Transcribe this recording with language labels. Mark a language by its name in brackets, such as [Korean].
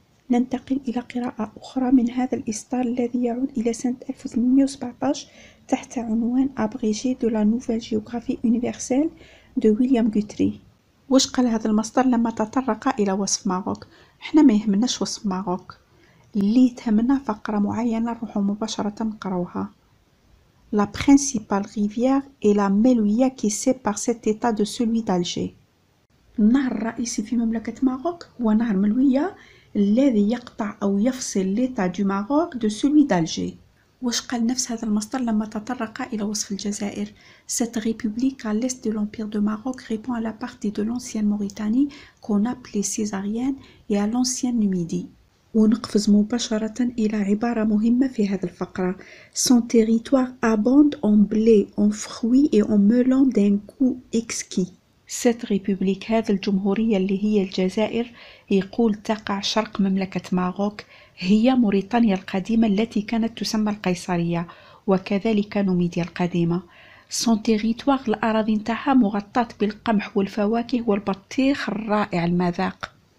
[Arabic] ننتقل إلى قراءة أخرى من هذا الإصدار الذي يعود إلى سنة 1817 تحت عنوان أبريجي [French] de la nouvelle géographie universelle de William Guthrie. [Arabic] واش قال هذا المصدر لما تطرق إلى وصف ماروك؟ احنا ما يهمناش وصف ماروك، اللي تهمنا فقرة معينة نروحوا مباشرة نقراوها. [French] La principale rivière est la Melouia qui sépare cet état de celui d'Alger. [Arabic] النهر الرئيسي في مملكة ماروك هو نهر ملوية الذي يقطع أو يفصل [French] l'état du Maroc de celui d'Alger. [Arabic] واش قال نفس هذا المصدر لما تطرق إلى وصف الجزائر؟ [French] Cette république à l'est de l'empire de Maroc répond à la partie de l'ancienne Mauritanie qu'on appelait Césarienne et à l'ancienne Numidie. [Arabic] ونقفز مباشرة إلى عبارة مهمة في هذه الفقرة. [French] Son territoire abonde en blé, en fruits et en melons d'un goût exquis. Cette république، [Arabic] هذه الجمهورية اللي هي الجزائر، يقول تقع شرق مملكة ماروك، هي موريتانيا القديمة التي كانت تسمى القيصرية، وكذلك نوميديا القديمة. [French] Son territoire، [Arabic] الأراضي نتاعها مغطاة بالقمح والفواكه والبطيخ الرائع المذاق.